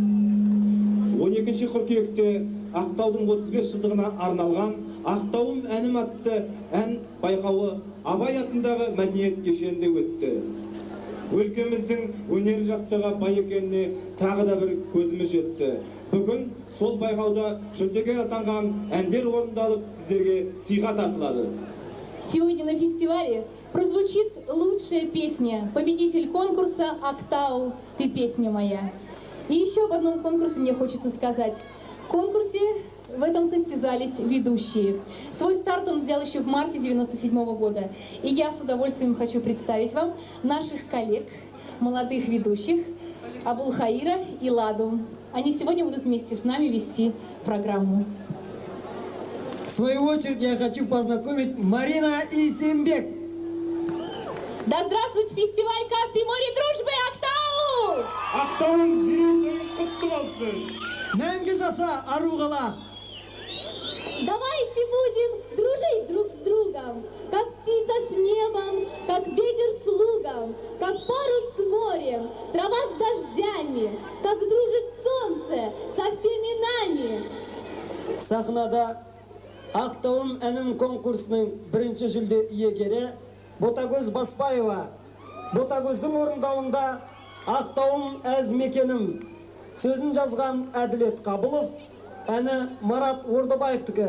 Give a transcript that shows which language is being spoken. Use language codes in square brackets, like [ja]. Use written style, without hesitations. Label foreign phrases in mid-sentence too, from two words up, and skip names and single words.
[kk] 12 қыркүйекте Ақтаудың 35 жылдығына арналған Ақтауым әнім атты ән байқауы Абай атындағы мәдениет кешенінде өтті. Өлкеміздің өнер жастарға бай екеніне тағы да бір көзіміз жетті. Бүгін сол байқауда жүлдегер атанған әндер орындалып сіздерге сыйға тартылады. [ru] Сегодня на фестивале прозвучит лучшая песня, победитель конкурса «Актау, ты песня моя». И еще об одном конкурсе мне хочется сказать. В конкурсе в этом состязались ведущие. Свой старт он взял еще в марте 1997 года. И я с удовольствием хочу представить вам наших коллег, молодых ведущих Абулхаира и Ладу. Они сегодня будут вместе с нами вести программу. В свою очередь я хочу познакомить Марина и Сембек. Да здравствует фестиваль Каспий море дружбы Актау! [kk] Ақтауым мерейтойың құтты болсын. Мәңгі жаса ару қала. [ru] Давайте будем дружить друг с другом, как птица с небом, как ветер с лугом, как парус с морем, трава с дождями, как дружит солнце со всеми нами. [kk] Сахнада Ақтауым әнім конкурсының бірінші жүлде иегері Ботагөз Баспаева. Ботагөздің орындауында Ақтауым әз мекенім. Сөзін жазған Әділет Қабылов, әні Марат Ордыбаевтікі.